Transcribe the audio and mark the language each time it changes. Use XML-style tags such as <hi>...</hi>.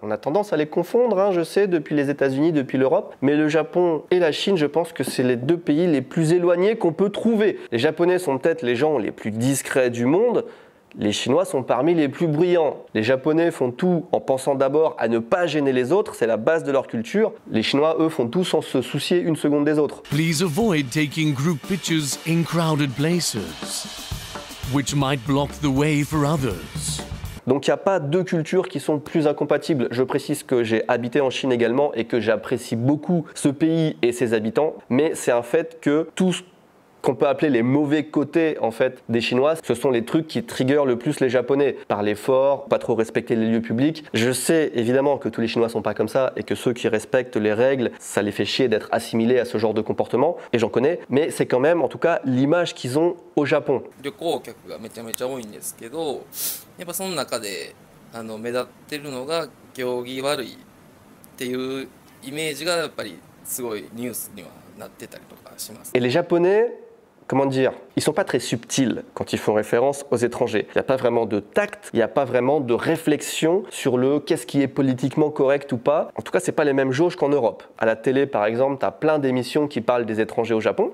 <fr>On a tendance à les confondre, hein, je sais, depuis les États-Unis, depuis l'Europe, mais le Japon et la Chine, je pense que c'est les deux pays les plus éloignés qu'on peut trouver. Les Japonais sont peut-être les gens les plus discrets du monde. Les Chinois sont parmi les plus bruyants. Les Japonais font tout en pensant d'abord à ne pas gêner les autres, c'est la base de leur culture. Les Chinois, eux, font tout sans se soucier une seconde des autres.</fr> <en>Please avoid taking group pictures in crowded places, which might block the way for others.</en> <fr>Donc il n'y a pas deux cultures qui sont plus incompatibles. Je précise que j'ai habité en Chine également et que j'apprécie beaucoup ce pays et ses habitants, mais c'est un fait que tous qu'on peut appeler les mauvais côtés en fait des Chinois, ce sont les trucs qui triggerent le plus les Japonais. Parler fort, pas trop respecter les lieux publics. Je sais évidemment que tous les Chinois sont pas comme ça et que ceux qui respectent les règles, ça les fait chier d'être assimilés à ce genre de comportement, et j'en connais, mais c'est quand même en tout cas l'image qu'ils ont au Japon.</fr> <ja>旅行客がめちゃめちゃ多いんですけど、やっぱその中で目立ってるのが行儀悪いっていうイメージがやっぱりすごいニュースにはなってたりとかします。</ja> <fr>Et les Japonais, comment dire, ils sont pas très subtils quand ils font référence aux étrangers. Il n'y a pas vraiment de tact, il n'y a pas vraiment de réflexion sur le qu'est-ce qui est politiquement correct ou pas. En tout cas, c'est pas les mêmes jauges qu'en Europe. À la télé, par exemple, tu as plein d'émissions qui parlent des étrangers au Japon.</fr>